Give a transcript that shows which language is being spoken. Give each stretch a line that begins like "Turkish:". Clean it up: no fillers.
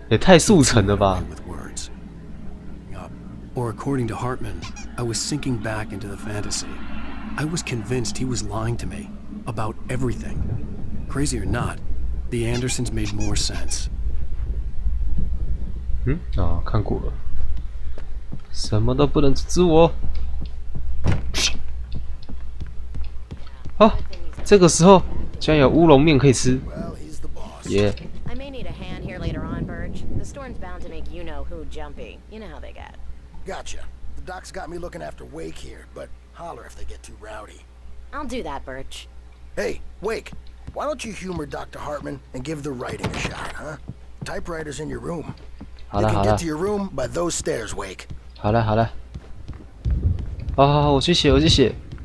Chinese: 也太速成了吧！
English: With words. Or according to Hartman, I was sinking back into the fantasy. I was convinced he was lying to me about everything. Crazy or not, the Andersons made more sense.
Chinese: 看过了，什么都不能阻止我。好，这个时候竟然有乌龙面可以吃，耶！
English: I may need a hand here later on, Birch. The storm's bound to make you know who jumpy. You know how they get. Gotcha. The doc's got me looking after Wake here, but holler if they get too rowdy. I'll do that, Birch. Hey, Wake, why don't you humor Dr. Hartman and give the writing a shot, huh? Typewriter's in your room. You can get to your room by those stairs, Wake.
Chinese: 好了好了，好，我去写，我去写。